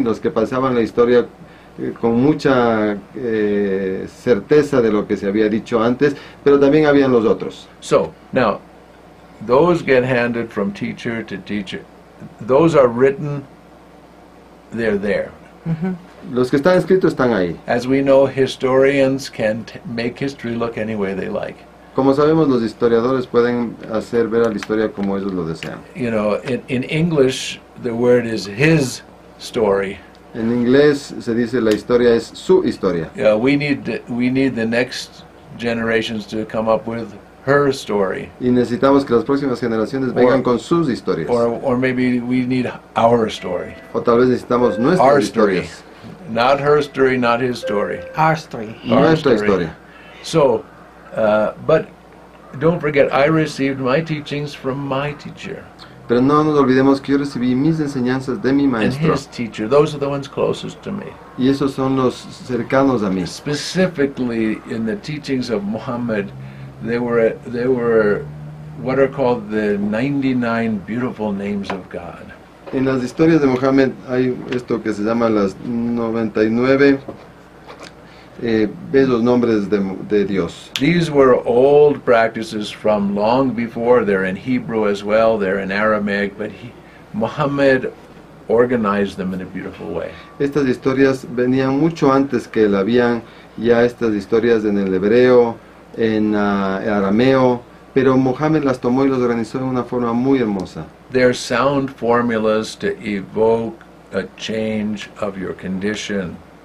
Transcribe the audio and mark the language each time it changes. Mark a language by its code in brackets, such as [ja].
[es] Los que pasaban la historia con mucha certeza de lo que se había dicho antes, pero también habían los otros. [en] So, now, those get handed from teacher to teacher. Those are written, they're there. [es] Los que están escritos están ahí. [en] As we know, historians can make history look any way they like. [es] Como sabemos, los historiadores pueden hacer ver a la historia como ellos lo desean. [en] You know, in English, the word is his story. [es] En inglés se dice la historia es su historia. [en] We need the next generations to come up with her story. [es] Y necesitamos que las próximas generaciones vengan con sus historias. [en] Or maybe we need our story. [es] O tal vez necesitamos nuestras [en] Our story. [es] historias. [en] Not her story, not his story. Our story. [es] Nuestra [en] story. [es] historia. [en] So, but don't forget, I received my teachings from my teacher. [es] Pero no nos olvidemos que yo recibí mis enseñanzas de mi [en] And [es] maestro. [en] his teacher. Those are the ones closest to me. [es] Y esos son los cercanos a mí. [en] Specifically in the teachings of Muhammad, they were what are called the 99 beautiful names of God. [es] En las historias de Mohammed hay esto que se llama las 99 bellos nombres de Dios. [en] These were old practices from long before. They're in Hebrew as well, they're in Aramaic, but Muhammad organized them in a beautiful way. [es] Estas historias venían mucho antes que él. Habían ya estas historias en el hebreo, en arameo, pero Mohammed las tomó y las organizó de una forma muy hermosa. [en] They're sound formulas to evoke a change of your condition.